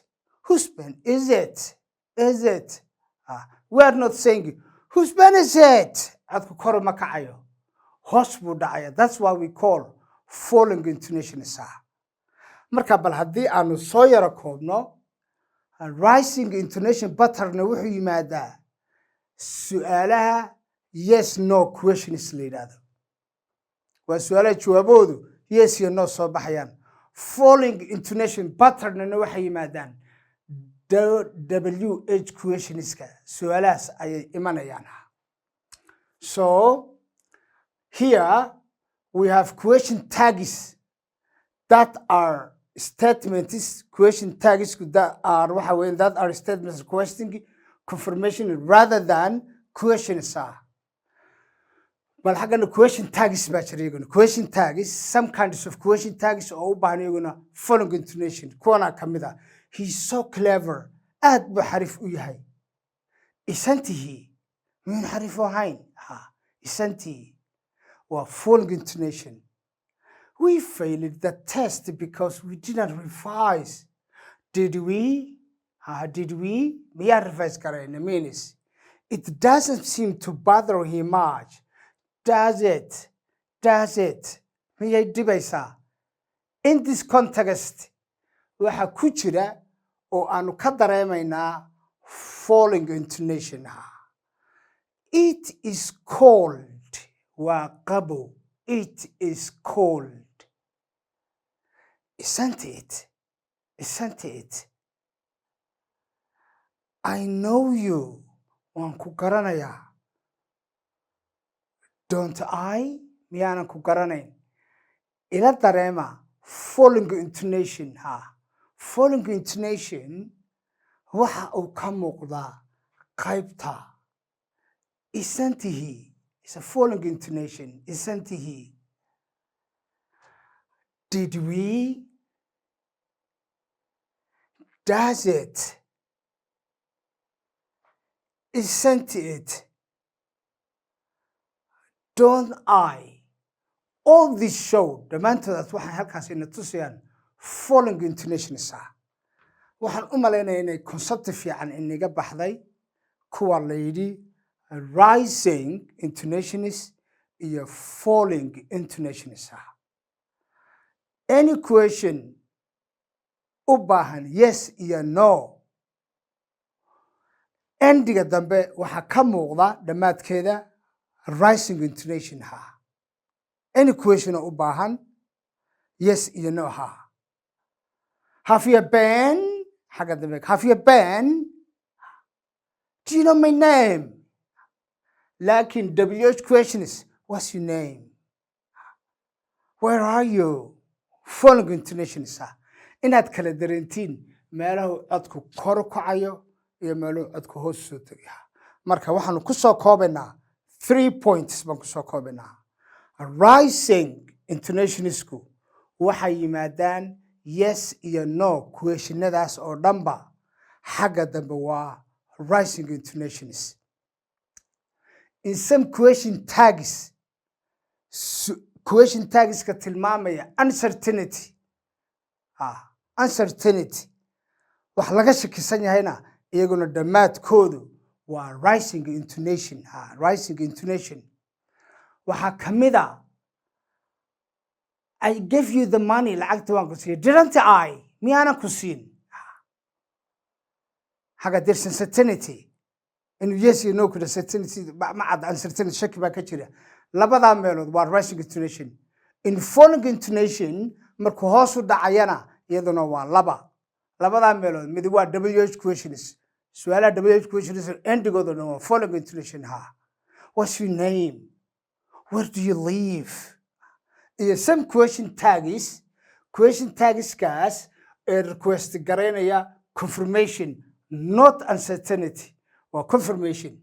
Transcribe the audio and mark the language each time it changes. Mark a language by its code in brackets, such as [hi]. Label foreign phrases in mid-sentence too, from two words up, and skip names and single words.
[en] Whose pen is it? Is it? We are not saying whose pen is it? [so] Codku kor ma kacayo. Hoos buu dhacayaa. [en] That's why we call falling intonation. [so] Marka bal haddii aanu soo yara koobno [en] rising intonation pattern [so] wuxuu yimaadaa su'aalaha [en] yes no questions [so] la yidhaahdo. Waa su'aalaha jawaaboodu yes iyo no soo baxayaan. [en] Falling intonation pattern [so] waxay yimaadaan [en] WH questionska [so] su'aalahaas ayay imanayaan. [en] So here we have question tags that are statements, question tags that are statements requesting confirmation rather than questions. [so] But xagana [en] question tags [so] baa jira iyaguna. [en] Question tags, some kinds of question tags [so] oo u baahan iyaguna [en] following intonation. [so] Kuwana ka mid ah. [en] He's so clever. [so] Aad buu xarif u yahay. [en] Isn't he? [so] Miyuun xarif u ahayn? [en] Isn't he? Waa following intonation. We failed the test because we didn't revise. Did we? Did we? [so] Miyaa revise karayna [en] means. It doesn't seem to bother him much. Does it? Does it? [so] Miyay dhibaysaa? [en] In this context, [so] waxa ku jira oo aanu ka dareemaynaa falling intonation. [en] It is cold. [so] Waa qabo. [en] It is cold. Isn't it? Isn't it? I know you. [so] Waan ku garanayaa. [en] Don't I? [so] Miyaanan ku garanayn. Ila dareema [en] falling intonation. Falling intonation [so] waxa uu ka muuqdaa qaybta. [en] Isn't he? It's a falling intonation. Isn't he? Did we? Does it? Isn't it? don't I? All this show, [so] dhammaantoodaas waxay halkaas ina tusayaan [en] following intonations [so] ah. waxaan u maleynayaa inay concept fiican inaga baxday kuwa la yidhi [en] rising intonations [so] iyo [en] falling intonations [so] ah. [en] Any question [so] u baahan yes iyo no, endiga dambe waxaa ka muuqda dhammaadkeeda [en] rising intonation [so] ha. [en] Any question [so] u baahan yes iyo no ha. [en] Have you been? [so] xagga dambe, [en] have you been? Do you know my name? Laakiin WH question is, what's your name? Where are you? Following intonations ah. [so] inaad kala dareentiin meelahu codku kor u kacayo iyo meelahu codku hoos soo tagayo. Marka waxaanu ku soo koobaynaa 3 points baan ku soo koobaynaa. Rising intonationsku waxay yimaadaan yes iyo no questionadaas oo dhanba xagga dambe waa [en] rising intonations. In some question tags [so] ka tilmaamaya [en] uncertainty uncertainty [so] wax laga shakisan yahayna iyaguna dhammaadkoodu waa [en] rising intonation rising intonation. [so] waxaa ka mid ah [en] I gave you the money, [so] lacagta waan ku siiyay. [en] Didn't I? [so] miyaanan ku siin? xagga [en] there's uncertainty in yes [so] iyo no ku uncertainty ma cad uncertainty shaki baa ka jira. labadaa meelood waa rising intonation. [en] In falling intonation [so] markuu hoos u dhacayana iyaduna waa labadaa meelood mid waa [en] WH questions. [so] su'aalaha [en] WH questions [so] endigooduna waa [en] falling intonation [so] ha. [en] What's your name? Where do you live? [so] iyo some question tagskaas ee request garaynaya [en] confirmation not uncertainty [so] waa confirmation.